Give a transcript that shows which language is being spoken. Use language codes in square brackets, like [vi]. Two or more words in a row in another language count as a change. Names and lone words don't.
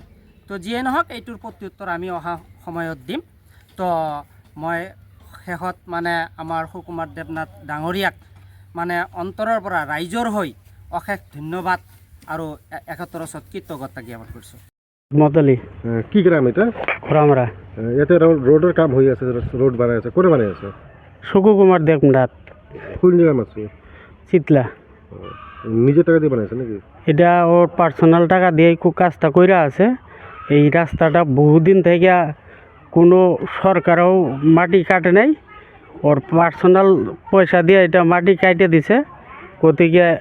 [as] তো যিয়ে নহওক এইটোৰ প্ৰত্যুত্তৰ আমি অহা সময়ত দিম। তো মই শেষত মানে আমাৰ সুকুমাৰ দেবনাথ ডাঙৰীয়াক মানে অন্তৰৰ পৰা ৰাইজৰ হৈ অশেষ ধন্যবাদ আৰু ৭১ ওচৰত কৃতজ্ঞতা জ্ঞাপন কৰিছোঁ। মতলি [bn] কি গ্রাম এটা? ঘোরামরা। ইয়াতে রোডের কাম হয়ে আছে, রোড বানাই আছে, করে বানাই আছে? সুকুমার দেবনাথ। কোন জায়গায় আছে? চিতলা। নিজের টাকা দিয়ে বানাইছে নাকি? এটা ওর পার্সোনাল টাকা দিয়ে কাজটা কইরা আছে। এই রাস্তাটা বহুদিন থেকে কোনো সরকারও মাটি কাটে নাই, ওর পার্সোনাল পয়সা দিয়ে এটা মাটি কাটে দিছে।